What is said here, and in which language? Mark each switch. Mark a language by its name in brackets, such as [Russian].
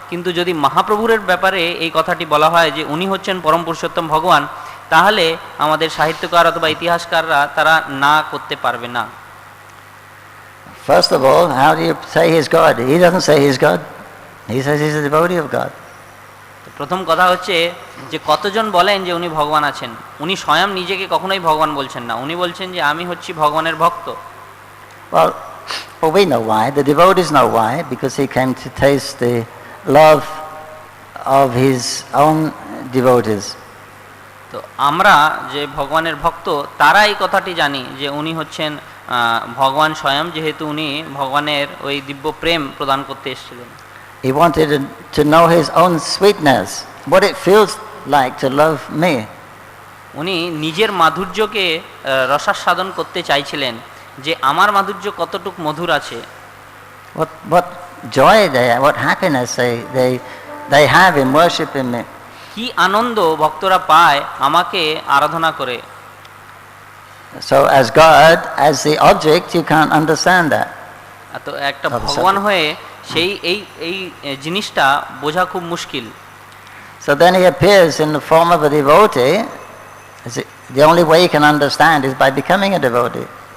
[Bangla] কিন্তু যদি মহাপ্রভুর ব্যাপারে এই কথাটি বলা হয় যে উনি হচ্ছেন পরম পুরুষোত্তম ভগবান, তাহলে আমাদের সাহিত্যকার অথবা ইতিহাসকাররা তারা না করতে পারবে না। [English] First of all, how do you say he's God? He doesn't say he's God. He says he's a devotee of God. [Bangla] প্রথম কথা হচ্ছে যে কতজন বলেন যে উনি ভগবান আছেন। উনি স্বয়ং নিজেকে কখনোই ভগবান বলছেন না, উনি বলছেন যে আমি হচ্ছি ভগবানের ভক্ত। [English] Well, we know why. The devotees know why, because he came to taste the love of his own devotees. [Bangla] তো আমরা যে ভগবানের ভক্ত, তারা এই কথাটি জানি যে উনি হচ্ছেন ভগবান স্বয়ং, যেহেতু উনি ভগবানের ওই দিব্য প্রেম প্রদান করতে এসেছিলেন। [English] He wanted to know his own sweetness, what it feels like to love me. [Bangla] উনি নিজের মাধুর্যকে রসাস্বাদন করতে চাইছিলেন, যে আমার মাধুর্য কতটুক মধুর আছে। [English] What joy they have, what happiness they have in worshiping me. [Bangla] কি আনন্দ ভক্তরা পায় আমাকে আরাধনা করে। [English] So as God, as the object, you can't understand that. [Bangla] তো একটা ভগবান হয়ে সেই এই জিনিসটা বোঝা খুব মুশকিল। [English] So then he appears in the form of a devotee. The only way you can understand is by becoming a devotee.